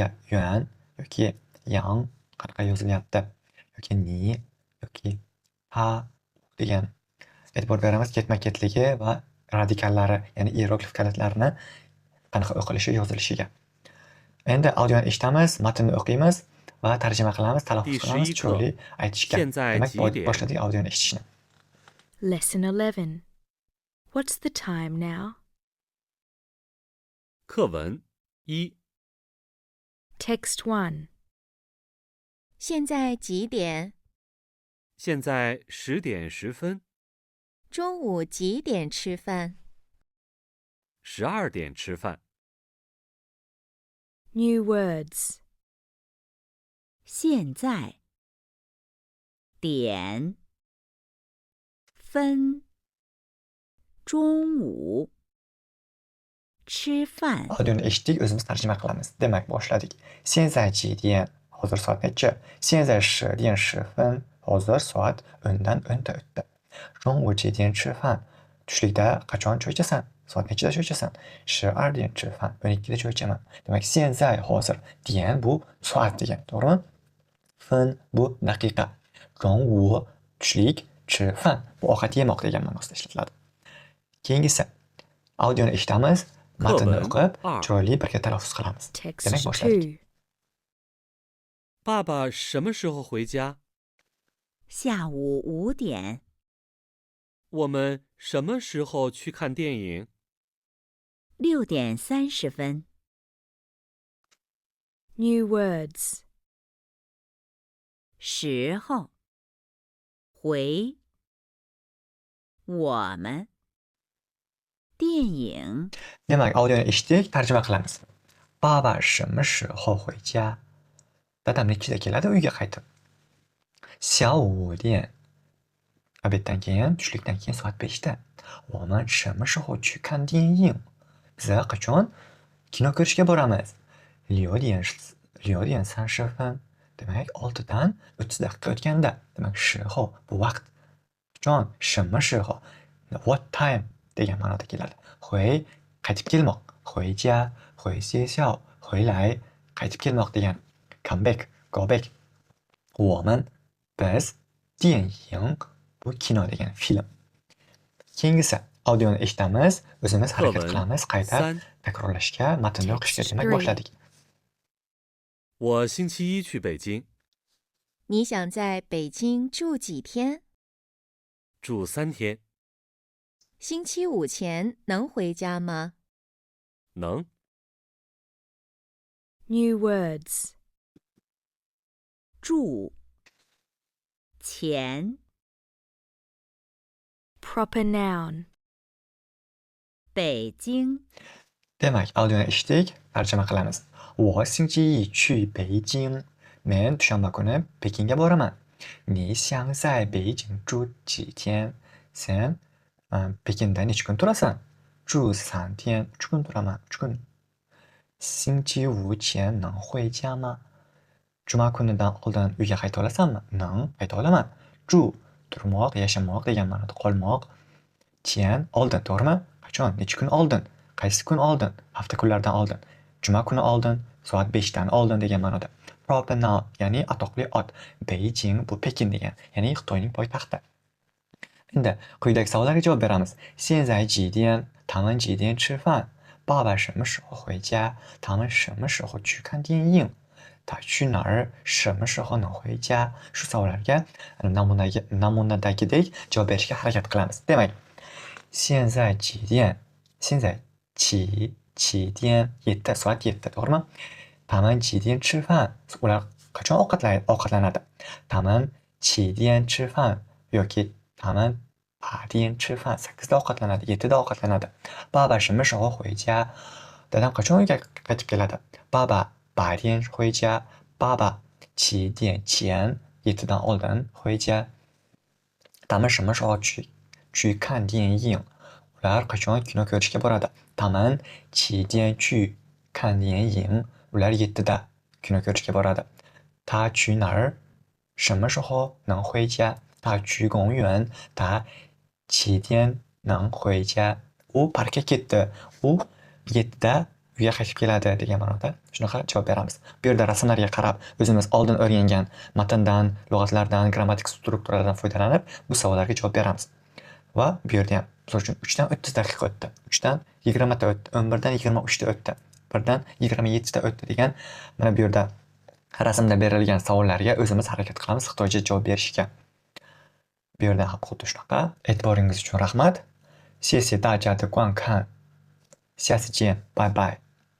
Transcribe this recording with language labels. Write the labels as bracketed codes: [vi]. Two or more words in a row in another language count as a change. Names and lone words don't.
[uz] Yuan yoki yang qanaqa yozilyapti yoki ni yoki ha degan e'tibor beramiz ketma-ketligi va radikallari, ya'ni hieroglif kalitlarini qanaqa o'qilishi, yozilishiga. Endi audioni eshitamiz, matnni o'qiymiz va tarjima qilamiz, talaffuz qilamiz chiroyli aytishga. Demak, boshladik audioni eshitishni. [en] Lesson 11. What's the time now? [zh] 课文一 [en] Text 1. [zh] 现在几点？现在10点10分，中午几点吃饭？ 12点吃饭。 [en] New words. [zh] 现在点分中午吃饭 [uz] Audioni eshitdik, o'zimiz tarjima qilamiz. Demak, boshladik. [zh] 现在几点? [uz] Hozir soat necha? [zh] 现在10点10分. [uz] Hozir soat 10dan 10ta o'tdi. [zh] 中午几点吃饭? [uz] Tushlikda qachon choy ichasan? Soat nechida choy ichasan? [zh] 12 点吃饭. [uz] 12da choy ichaman. Demak, 现在 hozir. 点 bu soat degani, to'g'rimi? 分 bu daqiqa. 中午 tushlik, 吃饭 bu ovqat yemoq degan ma'nosida ishlatiladi. Keyingisi. Audioni eshitamiz. Matnni 课文 o'qib, 2 chiroyli birga talaffuz qilamiz. Text Demak, boshladik. 2. [zh] 爸爸什么时候回家？下午5点我们什么时候去看电影？ 6点30分 [en] New words. [zh] 时候回我们电影 [uz] Demak, audioni eshitdik, tarjima qilamiz. [zh] Baba 什么时候回家? [uz] Dadam nechida keladi uyga qaytib? [zh] 下午5点. [uz] Obeddan keyin, tushlikdan keyin soat 5da. [zh] 我们什么时候去看电影? [uz] Biz qachon kino ko'rishga boramiz? [zh] 6 点30分. [uz] Demak, 6dan 30 daqiqa o'tganda. Demak, 时候 bu vaqt. Qachon? [zh] 什么时候? [en] What time [uz] degan ma'noda keladi. 回 qaytib kelmoq, [zh] 回家, 回学校, 回来, [uz] qaytib kelmoq degan. [en] Come back, go back. [uz] 我们 biz 电影 bu kino degan film. Keyingisi audioni eshitamiz, o'zimiz 课 harakat 文 qilamiz, qayta 3 takrorlashga, matnni o'qishga. Text Demak, three. boshladik. [zh] 我星期一去北京，你想在北京住几天？住3天，星期五前能回家吗？能。 [en] New words. [zh] 住前 [en] Proper noun. [zh] 北京 [uz] Demak, audioni eshitdik, tarjima qilamiz. [zh] 我星期一去北京. [uz] Men dushanba kuni Pekinga boraman. [zh] 你想在北京住几天? [uz] Sen Pekinda necha kun turasan? 住3天. 3 kun turaman. 3 kun. [zh] 星期五前能回家吗? [uz] Juma kunidan oldin uyga qayta olasanmi? Nang, qayta olaman. 住 turmoq, yashamoq degan ma'noda qolmoq. Tian oldin, to'g'rimi? Qachon? Necha kun oldin? Qaysi kun oldin? Hafta kunlaridan oldin. Juma kuni oldin, soat 5dan oldin degan ma'noda. Proper noun, ya'ni atoqli ot. Beijing bu Pekin degan, ya'ni Xitoyning poytaxti. Endi quyidagi savollarga javob beramiz. [zh] 现在几点? 他们几点吃饭? 爸爸什么时候回家? 他们什么时候去看电影? 他去哪儿? 什么时候能回家? [uz] Shu savollarga namunadagidek javob berishga harakat qilamiz. Demak, [zh] 现在几点? 现在几点? [uz] 7 soat 7, to'g'rimi? [zh] 他们几点吃饭? [uz] Ular qachon ovqatlanadi? [zh] 他们7点吃饭 yoki 他们8点吃饭 [uz] 8da ovqatlanadi, 7da ovqatlanadi. [zh] 爸爸什么时候回家? [uz] Dadam qachon uyga qaytib keladi? [zh] 爸爸8点回家. 爸爸7点前 [uz] 7dan oldin [zh] 回家. 他们什么时候去看电影? [uz] Ular qachon kino ko'rishga boradi? [zh] 他们7点去看电影. [uz] Ular 7da kino ko'rishga boradi. [zh] 他去哪儿? 什么时候能回家? 他去公园. 他7点能回家. [uz] U parkka ketdi. U 7da uyga qaytib keladi degan ma'noda shunaqa javob beramiz. Bu yerda rasmlarga qarab, o'zimiz oldin o'rgangan matndan, lug'atlardan, grammatik strukturalardan foydalanib bu savollarga javob beramiz. Va bu yerda ham, misol uchun 3 dan 30 daqiqa o'tdi. 3 dan 20 ta o'tdi. 11 dan 23 ta o'tdi. 1 dan 27 ta o'tdi degan mana bu yerda rasmda berilgan savollarga o'zimiz harakat qilamiz xitoycha javob berishga. Bu yerda ham xuddi shunaqa. E'tiboringiz uchun rahmat. [zh] 谢谢大家的观看。下次见，拜拜。